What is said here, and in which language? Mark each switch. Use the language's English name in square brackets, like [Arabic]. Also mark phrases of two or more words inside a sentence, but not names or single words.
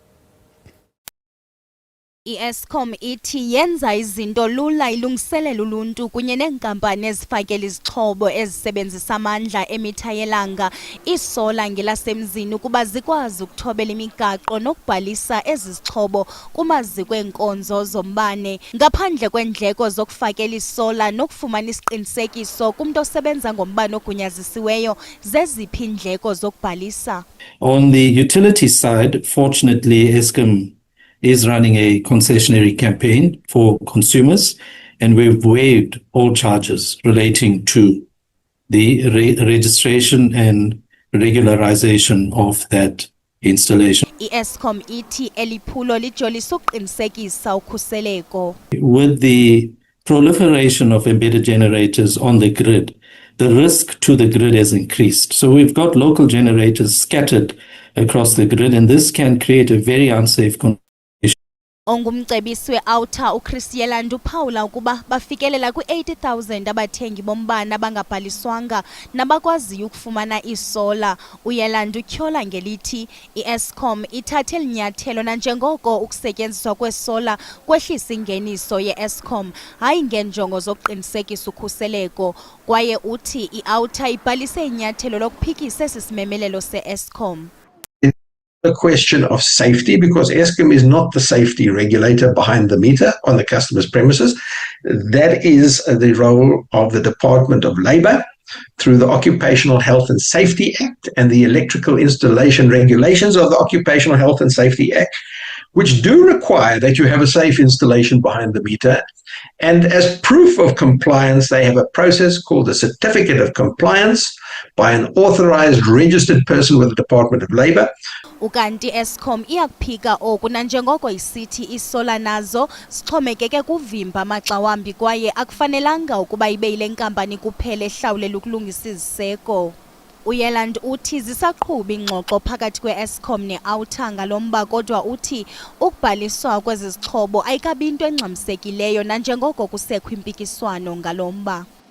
[Xhosa] I-Eskom ithi yenza izinto lula ilungiselela uluntu kunye neenkampani ezifakela izixhobo ezisebenzisa amandla emitha yelanga isola ngelasemzini ukuba zikwazi ukuthobela imigaqo nokubhalisa ezi zixhobo kumaziko eenkonzo zombane ngaphandle kweendleko zokufakela isola nokufumana isiqinisekiso kumntu osebenza ngombane ogunyazisiweyo. Zeziphi iindleko zokubhalisa? [English] On the utility side, fortunately, Eskom is running a concessionary campaign for consumers, and we've waived all charges relating to the registration and regularization of that installation. [Xhosa] I-Eskom ithi eliphulo lijolisa ukuqinisekisa ukhuseleko. [English] With the proliferation of embedded generators on the grid, the risk to the grid has increased. So we've got local generators scattered across the grid, and this can create a very unsafe condition. [Xhosa] Ongumcebisi we-Outer uChristielandi uphawula ukuba bafikelela kwi-80,000 abathengi bombane abangabhaliswanga nabakwaziyo ukufumana isola. Uyelandi utyhola ngelithi i-Eskom ithathe linyathelo nanjengoko ukusetyenziswa kwesola kwehlisa ingeniso ye-Eskom hayi ngenjongo zokuqinisekisa ukhuseleko, kwaye uthi i-Outer ibhalise inyathelo lokuphikisa esi simemelelo se-Eskom. [English] A question of safety, because Eskom is not the safety regulator behind the meter on the customer's premises. That is the role of the Department of Labour through the Occupational Health and Safety Act and the Electrical Installation Regulations of the Occupational Health and Safety Act, which do require that you have a safe installation behind the meter. And as proof of compliance, they have a process called the Certificate of Compliance by an authorized registered person with the Department of Labour. [Xhosa] Ukanti Eskom iyakuphika oku nanjengoko isithi isola nazo sixhomekeke kuvimba maxa wambi kwaye akufanelanga ukuba ibe yile nkampani kuphela ehlawulela ukulungisa iziseko. Uyelandi uthi zisaqhuba ingxoxo phakathi kwe-Eskom ne-Outer ngalomba, kodwa uthi ukubhaliswa kwezi zixhobo ayikabi into engxamisekileyo nanjengoko kusekho impikiswano ngalomba.